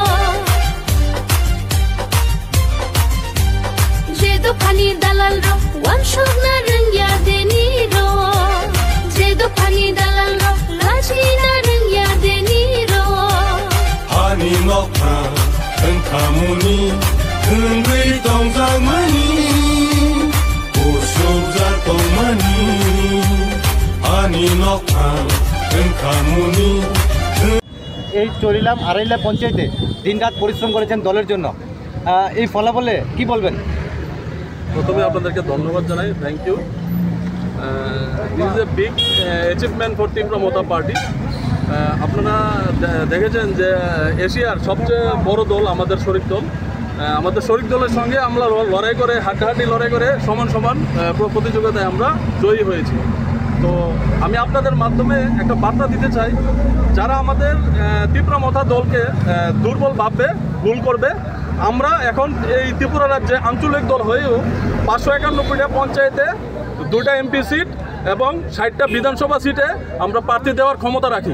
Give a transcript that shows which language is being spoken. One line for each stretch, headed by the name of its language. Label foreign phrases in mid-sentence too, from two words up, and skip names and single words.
Kok Borok: Jedo pani dalal ro, wan shog na rengya deni ro. Jedo pani dalal ro, laji na rengya deni ro. Pani nokha, tengkamuni, tengui tongzamani.
Bangla: এই চলিলাম আড়াইলা পঞ্চায়েতে দিনরাত পরিশ্রম করেছেন দলের জন্য এই ফলাফলে কি বলবেন? প্রথমে আপনাদেরকে ধন্যবাদ জানাই,
English: thank you. this is a big achievement for Tipra Motha party.
Bangla: আপনারা দেখেছেন যে এশিয়ার সবচেয়ে বড় দল আমাদের শরিক দল। আমাদের শরিক দলের সঙ্গে আমরা লড়াই করে হাড্ডাহাড্ডি লড়াই করে সমান সমান প্রতিযোগিতায় আমরা জয়ী হয়েছি। তো আমি আপনাদের মাধ্যমে একটা বার্তা দিতে চাই, যারা আমাদের তীব্রমথা দলকে দুর্বল ভাববে, ভুল করবে, আমরা এখন এই ত্রিপুরা রাজ্যে আঞ্চলিক দল হয়েও 591টা পঞ্চায়েতে 2টা
English: MP seat
Bangla: এবং 60টা বিধানসভা সিটে আমরা প্রার্থী দেওয়ার ক্ষমতা রাখি।